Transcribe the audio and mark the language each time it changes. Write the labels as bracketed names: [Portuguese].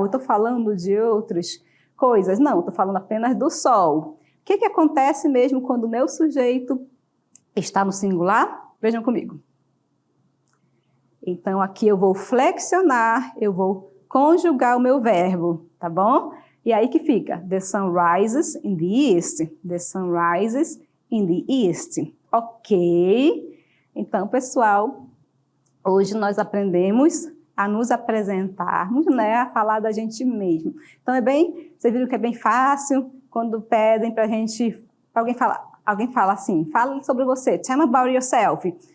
[Portuguese] Eu estou falando de outras coisas? Não, estou falando apenas do sol. O que acontece mesmo quando o meu sujeito está no singular? Vejam comigo. Então, aqui eu vou flexionar, eu vou conjugar o meu verbo, tá bom? E aí que fica, [English] the sun rises in the east. The sun rises in the east. Ok? [Portuguese] Então, pessoal, hoje nós aprendemos a nos apresentarmos, né? A falar da gente mesmo. Então, vocês viram que é bem fácil quando pedem pra gente, alguém fala assim, fala sobre você, [English] tell me about yourself.